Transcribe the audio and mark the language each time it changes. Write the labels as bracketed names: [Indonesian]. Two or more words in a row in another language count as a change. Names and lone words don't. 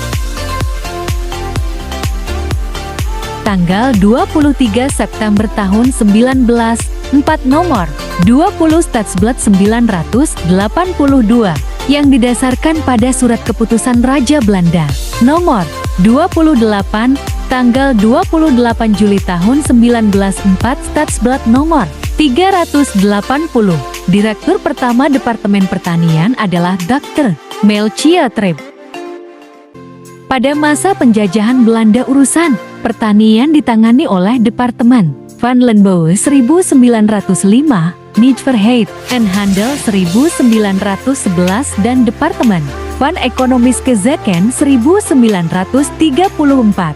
[Indonesian] Tanggal 23 September tahun 1904 nomor 20 Stadsblad 982 yang didasarkan pada surat keputusan Raja Belanda nomor 28 tanggal 28 Juli tahun 1904 Stadsblad nomor 380. Direktur pertama Departemen Pertanian adalah Dr. Melchior Trip. Pada masa penjajahan Belanda urusan pertanian ditangani oleh Departemen Van Landbouw 1905, Nijverheid en Handel 1911 dan Departemen Van Economische Zaken 1934.